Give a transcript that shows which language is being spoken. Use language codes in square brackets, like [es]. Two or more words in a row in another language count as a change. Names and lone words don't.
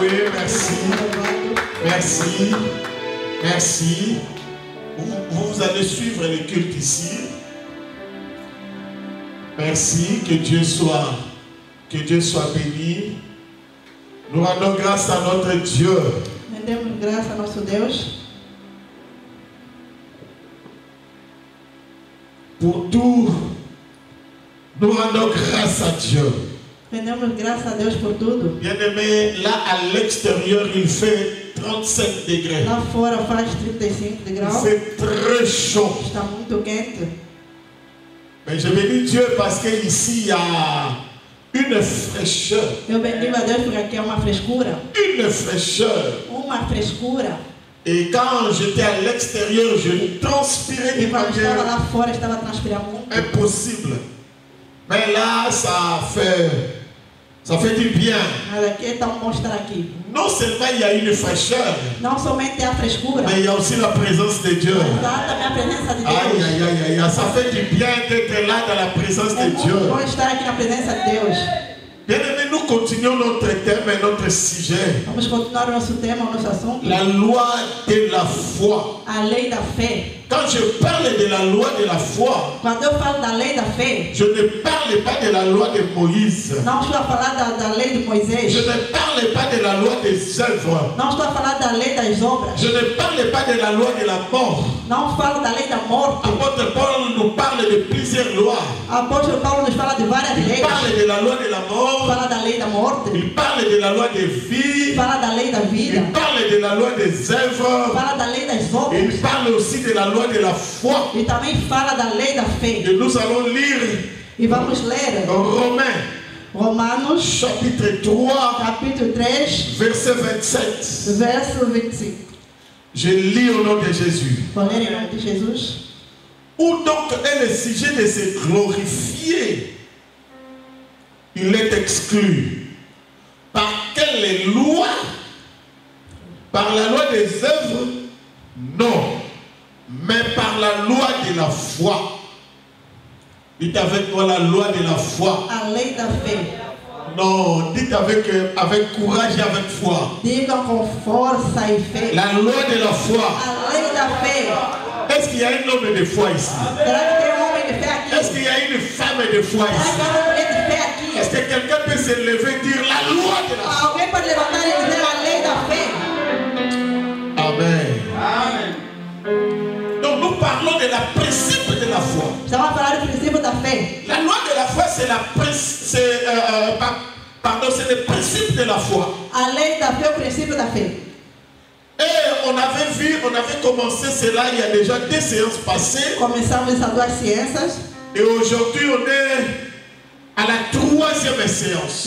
[fr] merci. Merci. Merci. Vous allez suivre les cultes ici. Merci. Que Dieu soit béni. Nous rendons grâce à notre Dieu. [pt] Rendemos graça a nosso Deus. [fr] Pour tout, nous rendons grâce à Dieu. [pt] Rendemos graça a Deus por tudo. [fr] Bien-aimé, là à l'extérieur, il fait 35 degrés. [pt] Lá fora faz 35 [fr] Il [pt] graus. [fr] fait très chaud. [pt] Está muito quente. [fr] Mais je bénis Dieu parce qu'ici, il y a une fraîcheur. [pt] Eu bendigo a Deus porque aqui é uma frescura. [fr] Une fraîcheur. [pt] Uma frescura. [fr] Et quand j'étais à l'extérieur, je transpirais [pt] E [fr] de [pt] quando estava [fr] manière [pt] lá fora, estava transpirando muito. [fr] impossible. Mais là, ça fait du bien. [pt] Mas aqui é tão bom estar aqui. [fr] Non seulement il y a une fraîcheur, [pt] Não somente a frescura, [fr] mais il y a aussi la présence de Dieu. [pt] mas há também a presença de Deus. [fr] Aïe, aïe, aïe, aïe, ça fait du bien d'être là dans la présence [pt] É [fr] de Dieu. [pt] muito bom estar aqui na presença de Deus. [fr] Bien-aimés, nous continuons notre thème et notre sujet. [pt] Vamos continuar o nosso tema, o nosso assunto. [fr] La loi de la foi. [pt] A lei da fé. [fr] Quand je parle de la loi de la foi, [pt] Quando eu falo da lei da fé, [fr] je ne parle pas de la loi de Moïse. [pt] não estou a falar da lei de Moisés. [fr] Je ne parle pas de la loi des œuvres. [pt] Não estou a falar da lei das obras. [fr] Je ne parle pas de la loi de la mort. [pt] Não falo da lei da morte. [fr] Apôtre Paul nous parle de plusieurs lois. [pt] Apóstolo Paulo nos fala de várias [fr] Il [pt] leis. [fr] parle de la loi de la mort. [pt] Fala da lei da morte. [fr] Il parle de la loi des vies. [pt] Fala da lei da vida. [fr] Il parle de la loi des œuvres. [pt] Fala da lei das obras. [fr] Il parle aussi de la loi de la foi. [pt] E também fala da lei da fé. [fr] Et nous allons lire [pt] E vamos ler [fr] Romains, [pt] Romanos, [fr] chapitre 3, [pt] capítulo 3, [fr] verset 27. [pt] verso 25. [fr] Je lis au nom de Jésus. [pt] Vou ler em nome de Jesus. [fr] Où donc est le sujet de se glorifier? Il est exclu. Par quelle loi? Par la loi des œuvres? Non. Mais par la loi de la foi. Dites avec moi la loi de la foi. [pt] A lei da fé. [fr] Non, dites avec courage et avec foi. [pt] Digam com força e fé. [fr] La loi de la foi. [pt] A lei da fé. [fr] Est-ce qu'il y a un homme de foi ici? [pt] Será que tem homem de fé aqui? [fr] Est-ce qu'il y a une femme de foi [pt] Será [fr] ici? [pt] que há uma mulher de fé aqui? [fr] Est-ce que quelqu'un peut se lever et dire la loi de la foi? [pt] Alguém pode levantar e dizer a lei da fé? [fr] Amen. [pt] Amém. [fr] Donc nous parlons de la principe de la foi. [pt] Estamos a falar do princípio da fé. [fr] La loi de la foi, c'est c'est le principe de la foi. [pt] A lei da fé é o princípio da fé. [fr] Et on avait commencé cela il y a déjà 2 séances passées. [pt] Começamos essas duas ciências. [fr] Et aujourd'hui, on est à la 3e séance.